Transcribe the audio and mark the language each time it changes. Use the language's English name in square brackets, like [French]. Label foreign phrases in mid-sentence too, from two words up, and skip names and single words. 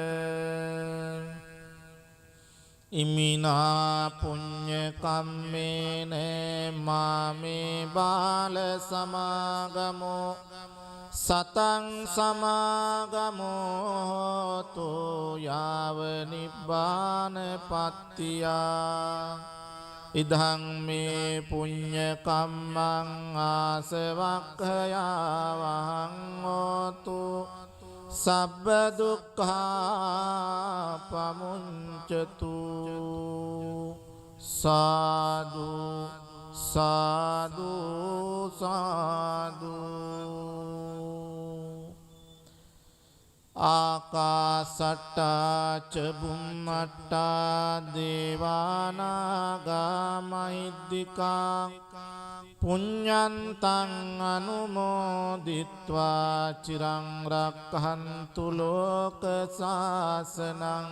[Pali] ඉමිනා පුඤ්ඤ කම්මේන මාමේ බාල සමාගමෝ සතං සමාගමෝ තු යාව නිබ්බාන පත්තියා ඉදං මේ පුඤ්ඤ කම්මං ආසවක්ඛයා වහං හෝතු සබ්බ දුක්ඛා පමුඤ්චතු සාදු සාදු සාදු ආකාසට්ටා ච බුම්මට්ටා දේවානාගා මහිද්దికා පුඤ්ඤන්තං අනුමෝදිත්වා චිරං රක්ඛන්තු ලෝක සාසනං